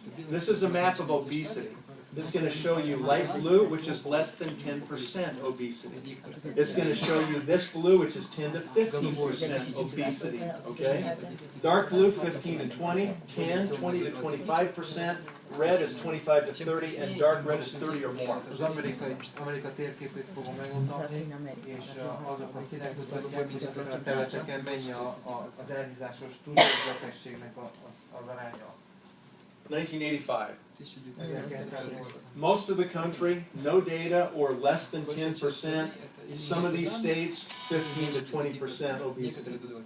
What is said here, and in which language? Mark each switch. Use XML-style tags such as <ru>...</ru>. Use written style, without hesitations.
<en>This is a map of obesity. It's going to show you light blue, which is less than 10% obesity. It's going to show you this blue, which is 10 to 15% obesity. Okay? Dark blue, 15 to 20, 10, 20 to 25%. Red is 25 to 30, and dark red is 30 or more.</en> <hu>Az Amerika térképét fogom megmutatni, és azok a színek mutatják, hogy azon a területeken mennyi az elhízásos túlsúlyos betegségnek az aránya.</hu> <en>1985. Most of the country, no data or less than 10%. Some of these states, 15 to 20% obesity.</en>